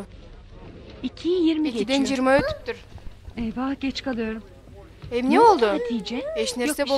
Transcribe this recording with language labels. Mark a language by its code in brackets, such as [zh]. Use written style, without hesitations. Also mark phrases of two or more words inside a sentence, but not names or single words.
[tr] 2:20 2'den geçiyor. [ky] 20 өтүптүр. [tr] Eyvah geç kalıyorum. [ky] Эмне болду? Hatice? Эч нерсе [tr] Yok bir şey.